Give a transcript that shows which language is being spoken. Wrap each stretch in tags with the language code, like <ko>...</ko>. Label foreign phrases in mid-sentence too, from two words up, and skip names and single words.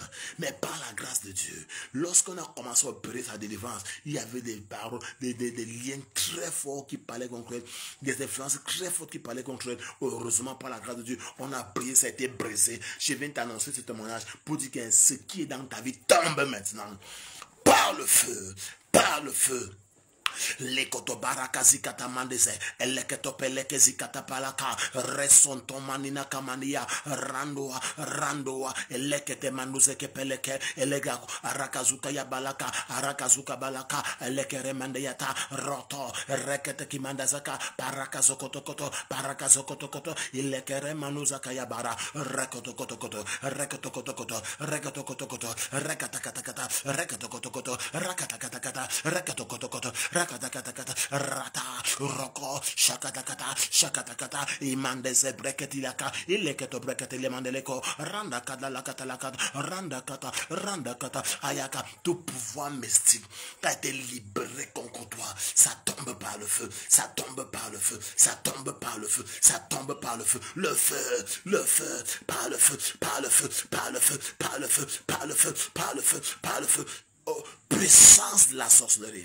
<fr>Mais par la grâce de Dieu, lorsqu'on a commencé à opérer sa délivrance, il y avait des paroles, des liens très forts qui parlaient contre elle, des influences très fortes qui parlaient contre elle. Heureusement, par la grâce de Dieu, on a prié, ça a été brisé. Je viens t'annoncer ce témoignage pour dire que ce qui est dans ta vie tombe maintenant. Par le feu, par le feu. Lekoto baraka zikata mandeze, eleketo peleke zikata palaka, resonto manina kamania, randoa, elekete manduze ke peleke, elega arakazuka ya balaka, arakazuka balaka, elekere mandeyata, roto, rekete kimandazaka, parakazokotokoto, parakazokotokoto, ilekere manuzaka ya bara, rekotokotokoto, rekotokotokoto, rekotokotokoto, rekatakatakata, rekotokotokoto, rakatakatakata, rekotokotokoto, Rakatakata, rata, roko, shakatakata, imandeze breketilaka, ileketo breketile mandeleko, randa kata, ayaka, tout pouvoir mystique qui a été libéré contre toi, ça tombe par le feu, ça tombe par le feu, ça tombe par le feu, ça tombe par le feu, le feu, par le feu, par le feu, par le feu, par le feu, par le feu, par le feu, par le feu, oh, puissance de la sorcellerie.</fr>